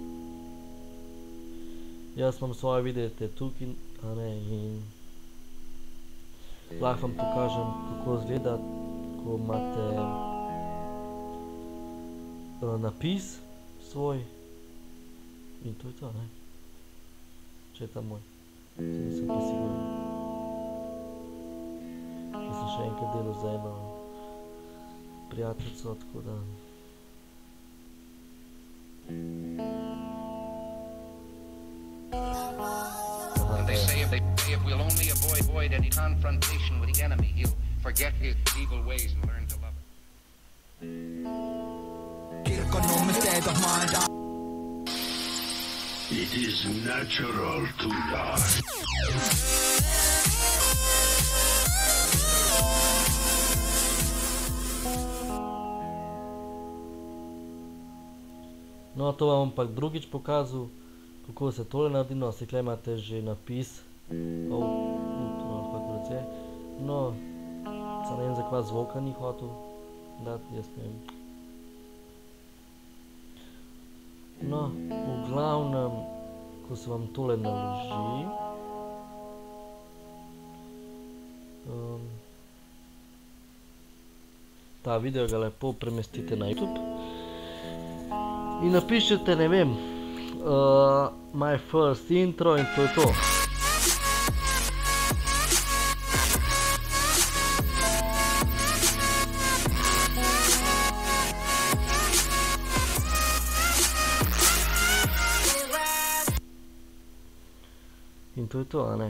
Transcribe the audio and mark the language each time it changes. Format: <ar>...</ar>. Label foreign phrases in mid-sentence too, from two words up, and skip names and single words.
<sl>Jaz vam svoje vidite tukaj, in lahko vam pokažem, kako izgleda, ko imate napis svoj. In to je to, ne. Če je ta moj. Nisem pa siguren. Jaz sem še enkrat delal za eno prijateljico, tako da...</sl> <en>And they say if we'll only avoid any confrontation with the enemy, he'll forget his evil ways and learn to love it. It is natural to die.</en> <sl>No, to vam pa drugič pokazal, kako se tole naredi, no, se tukaj imate že napis, kako reče, no, se ne vem, za kva zvoka ni hotel dati, jaz ne vem. No, v glavnem, ko se vam tole naloži, ta video ga lepo premestite na YouTube in napišete, ne vem,</sl> <en>my first intro</en> <sl>in to je to. In to je to, a ne.</sl>